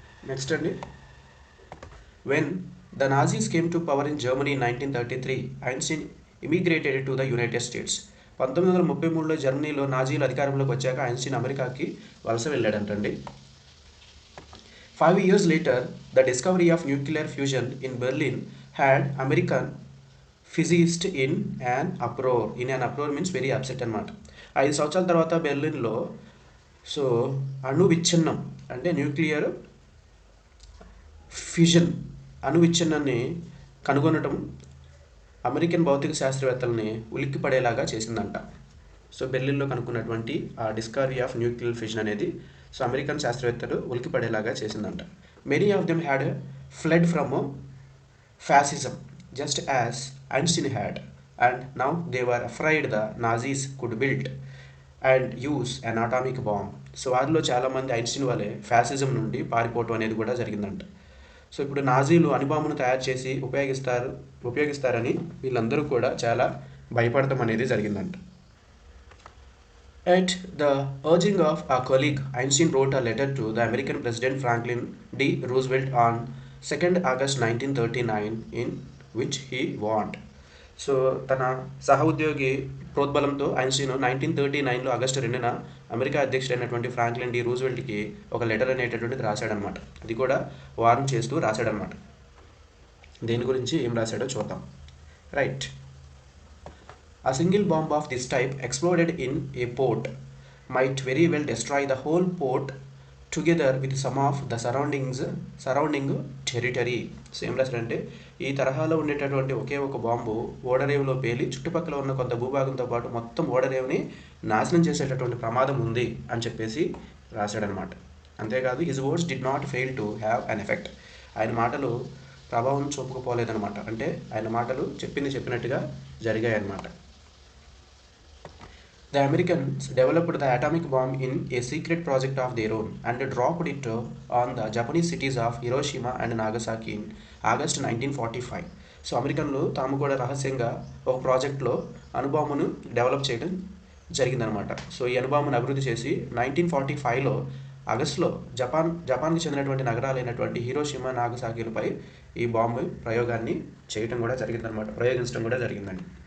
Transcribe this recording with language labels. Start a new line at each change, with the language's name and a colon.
English: Next అండి, when the Nazis came to power in Germany in 1933, Einstein immigrated to the United States.
Telugu: 1933లో జర్మనీలో నాజీలు అధికారంలోకి వచ్చాక Einstein అమెరికాకి వలస వెళ్ళాడంటండి.
English: 5 years later, the discovery of nuclear fusion in Berlin had American physicists in an uproar. In an uproar means very upset అనమాట.
Telugu: 5 సంవత్సరాల తర్వాత బెర్లిన్లో so అణు విచ్ఛిన్నం అంటే న్యూక్లియర్ ఫ్యూజన్ అణు విచ్ఛిన్నాన్ని కనుగొనటం అమెరికన్ భౌతిక శాస్త్రవేత్తలని ఉలిక్కిపడేలాగా చేసిందంట. సో బెర్లిన్లో కనుక్కున్నటువంటి ఆ డిస్కవరీ ఆఫ్ న్యూక్లియర్ ఫ్యూజన్ అనేది సో అమెరికన్ శాస్త్రవేత్తలు ఉలిక్కిపడేలాగా చేసిందంట.
English: Many of them had fled from fascism just as Einstein had, and now they were afraid the Nazis could build and use an atomic bomb.
Telugu: So వారిలో చాలామంది Einstein వల్లే fascism నుండి పారిపోవటం అనేది కూడా జరిగిందంట. సో ఇప్పుడు నాజీలు అణుబాంబును తయారు చేసి ఉపయోగిస్తారని వీళ్ళందరూ కూడా చాలా భయపడటం అనేది జరిగిందంట.
English: At the urging of a colleague, Einstein wrote a letter to the American President Franklin D. Roosevelt on 2nd August 1939 in which he warned.
Telugu: So తన సహోద్యోగి ప్రోద్బలంతో Einstein 1939లో August 2న America అధ్యక్షుడైనటువంటి Franklin D రూజ్వెల్ట్కి ఒక లెటర్ అనేటటువంటిది రాశాడనమాట. అది కూడా warn చేస్తూ రాశాడనమాట. దేని గురించి ఏం రాశాడో చూద్దాం. Right.
English: A single bomb of this type exploded in a port might very well destroy the whole port together with some of the surrounding territory.
Telugu: Same రాశారంటే ఈ తరహాలో ఉండేటటువంటి ఒకే ఒక బాంబు ఓడరేవులో పేలి చుట్టుపక్కల ఉన్న కొంత భూభాగంతో పాటు మొత్తం ఓడరేవుని నాశనం చేసేటటువంటి ప్రమాదం ఉంది అని చెప్పేసి రాశాడనమాట.
English: అంతేకాదు his words did not fail to have an effect.
Telugu: ఆయన మాటలు ప్రభావం చూపకపోలేదన్నమాట. అంటే ఆయన మాటలు చెప్పినట్టుగా జరిగాయి అన్నమాట.
English: The Americans developed the atomic bomb in a secret project of their own and dropped it on the Japanese cities of Hiroshima and Nagasaki in August 1945.
Telugu: So అమెరికన్లు తాము కూడా రహస్యంగా ఒక ప్రాజెక్ట్లో అణుబాంబును డెవలప్ చేయడం జరిగిందనమాట. సో ఈ అణుబాంబును అభివృద్ధి చేసి 1945లో ఆగస్టులో జపాన్కి చెందినటువంటి నగరాలైనటువంటి హిరోషిమా, నాగసాకిలపై ఈ బాంబు ప్రయోగించడం కూడా జరిగిందండి.